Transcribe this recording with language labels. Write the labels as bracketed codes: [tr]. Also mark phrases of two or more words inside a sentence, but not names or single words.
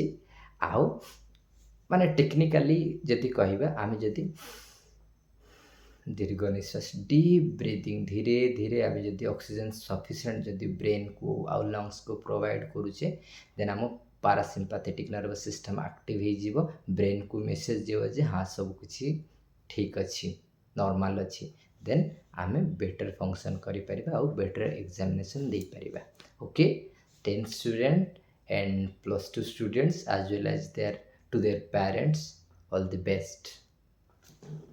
[or] ଆଉ ମାନେ ଟେକ୍ନିକାଲି ଯଦି କହିବା, ଆମେ ଯଦି ଦୀର୍ଘ ନିଶ୍ୱାସ, [en] deep breathing, [or] ଧୀରେ ଧୀରେ ଆମେ ଯଦି [en] oxygen sufficient [or] ଯଦି ବ୍ରେନ୍କୁ ଆଉ ଲଙ୍ଗସକୁ ପ୍ରୋଭାଇଡ଼ କରୁଛେ, ଦେନ୍ ଆମ [en] parasympathetic nervous system active [or] ହେଇଯିବ। ବ୍ରେନ୍କୁ ମେସେଜ୍ ଯିବ ଯେ ହଁ ସବୁକିଛି ଠିକ୍ ଅଛି, ନର୍ମାଲ୍ ଅଛି। ଦେନ୍ ଆମେ [en] better function [or] କରିପାରିବା ଆଉ [en] better examination [or] ଦେଇପାରିବା। ଓକେ, [en] 10th student and +2 students as well as to their parents, all the best.